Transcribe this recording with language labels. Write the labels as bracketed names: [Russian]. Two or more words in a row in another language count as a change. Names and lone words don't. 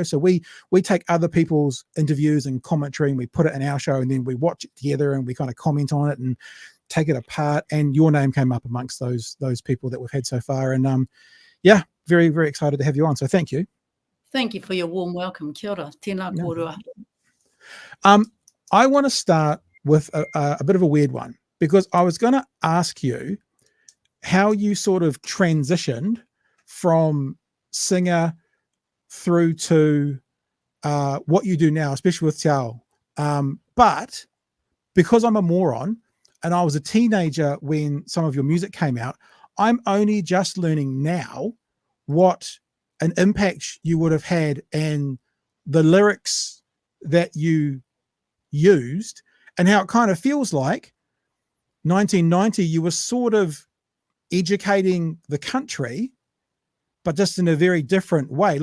[English] So we take other people's interviews and commentary and we put it in our show, and then we watch it together and we kind of comment on it and take it apart. And your name came up amongst those people that we've had so far. And yeah, very, very excited to have you on. So thank you. Thank you for your warm welcome. [Māori] Kia ora. Tēnā kōrua. [English] I want to start with a bit of a weird one, because I was going to ask you how you sort of transitioned from singer through to what you do now, especially with Te Ao. But because I'm a moron and I was a teenager when some of your music came out, I'm only just learning now what an impact you would have had and the lyrics that you used, and how it kind of feels like 1990 you were sort of educating the country, but just in a very different way.